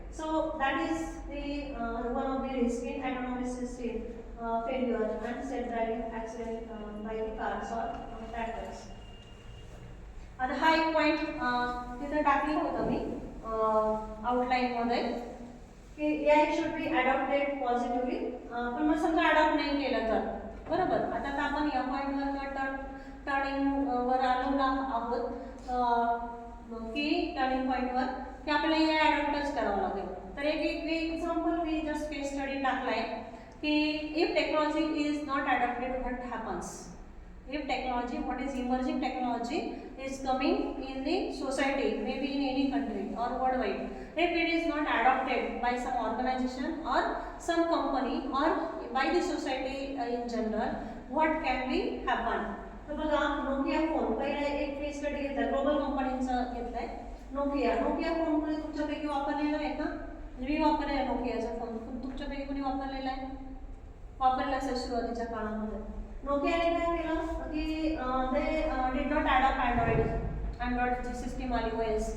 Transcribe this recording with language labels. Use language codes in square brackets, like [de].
[en] So that is the one of the risk in autonomous system failure and self-driving accident by the cars or tractors. [mr] आता हा एक point तिथं टाकलं होतं मी आउटलाईनमध्ये की [en] AI should be adopted positively. [mr] पण मग समजा अडॉप्ट नाही केलं तर बरोबर. आता आपण या पॉईंटवर टर्निंगवर आलो आहोत की टर्निंग पॉईंटवर की आपल्याला हे अडॉप्टच करावं लागेल. तर एक एक्झाम्पल मी जस्ट केस स्टडी टाकलाय की [en] If technology is not adopted what happens. If technology, what is emerging technology is coming in the society, may be in any country or worldwide, if it is not adopted by some organization or some company or by the society in general, what can be happen. [mr] तर बघा Nokia phone पहिला एक केस study घेतला, global कंपनीचा घेतलाय. Nokia phone कोणी तुमच्यापैकी वापरलेला आहे का? मी वापरलेला नोकियाचा फोन, पण तुमच्यापैकी कोणी वापरलेला आहे? वापरला असेल सुरुवातीच्या काळामध्ये. नोकियाने काय केलं की [en] they did not adopt [mr] अँड्रॉइडची system आली OS.